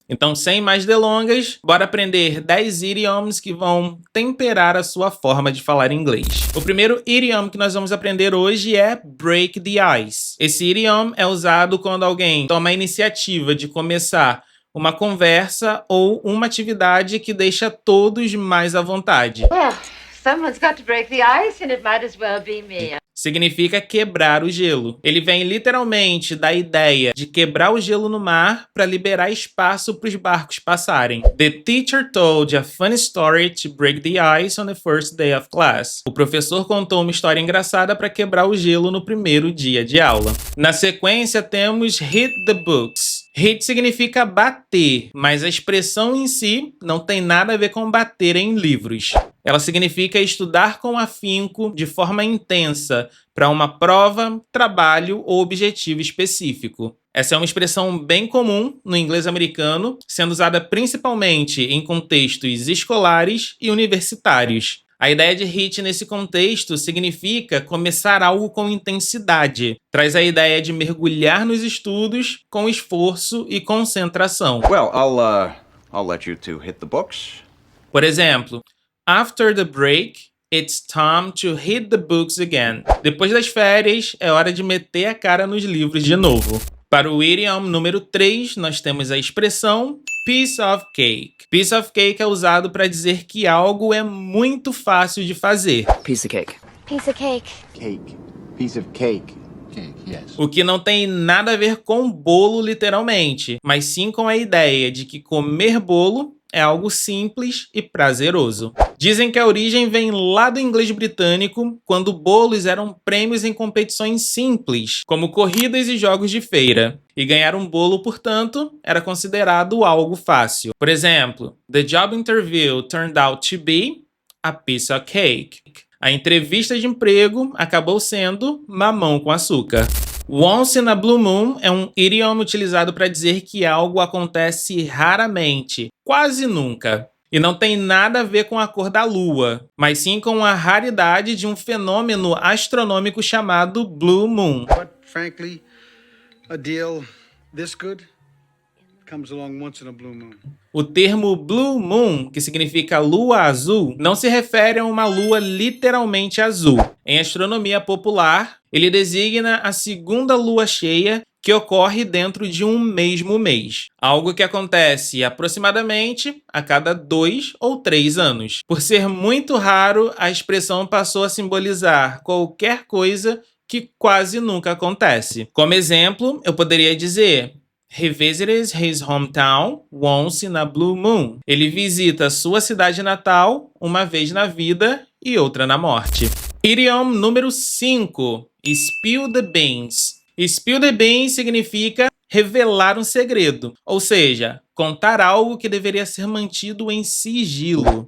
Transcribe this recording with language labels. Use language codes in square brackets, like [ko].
[pt] Então, sem mais delongas, bora aprender 10 idioms que vão temperar a sua forma de falar inglês. O primeiro idiom que nós vamos aprender hoje é break the ice. Esse idiom é usado quando alguém toma a iniciativa de começar uma conversa ou uma atividade que deixa todos mais à vontade. [en] Well, someone's got to break the ice and it might as well be me. [pt] Significa quebrar o gelo. Ele vem literalmente da ideia de quebrar o gelo no mar para liberar espaço para os barcos passarem. [en] The teacher told a funny story to break the ice on the first day of class. [pt] O professor contou uma história engraçada para quebrar o gelo no primeiro dia de aula. Na sequência temos hit the books. Hit significa bater, mas a expressão em si não tem nada a ver com bater em livros. Ela significa estudar com afinco, de forma intensa, para uma prova, trabalho ou objetivo específico. Essa é uma expressão bem comum no inglês americano, sendo usada principalmente em contextos escolares e universitários. A ideia de hit nesse contexto significa começar algo com intensidade. Traz a ideia de mergulhar nos estudos com esforço e concentração. [en] Well, I'll let you two hit the books. [pt] Por exemplo, [en] after the break, it's time to hit the books again. [pt] Depois das férias, é hora de meter a cara nos livros de novo. Para o idiom número 3, nós temos a expressão piece of cake. Piece of cake é usado para dizer que algo é muito fácil de fazer. [en] Piece of cake. Piece of cake. Cake. Piece of cake. Cake, yes. [pt] O que não tem nada a ver com bolo literalmente, mas sim com a ideia de que comer bolo é algo simples e prazeroso. Dizem que a origem vem lá do inglês britânico, quando bolos eram prêmios em competições simples, como corridas e jogos de feira. E ganhar um bolo, portanto, era considerado algo fácil. Por exemplo, [en] the job interview turned out to be a piece of cake. [pt] A entrevista de emprego acabou sendo mamão com açúcar. Once in a blue moon é um idioma utilizado para dizer que algo acontece raramente, quase nunca. E não tem nada a ver com a cor da lua, mas sim com a raridade de um fenômeno astronômico chamado blue moon. [en] But frankly, a deal this good comes along once in a blue moon. [pt] O termo blue moon, que significa lua azul, não se refere a uma lua literalmente azul. Em astronomia popular, ele designa a segunda lua cheia que ocorre dentro de um mesmo mês. Algo que acontece aproximadamente a cada 2 ou 3 anos. Por ser muito raro, a expressão passou a simbolizar qualquer coisa que quase nunca acontece. Como exemplo, eu poderia dizer: [en] Revisited his hometown once in a blue moon. [pt] Ele visita sua cidade natal uma vez na vida e outra na morte. Idiom número 5. Spill the beans. Spill the beans significa revelar um segredo, ou seja, contar algo que deveria ser mantido em sigilo.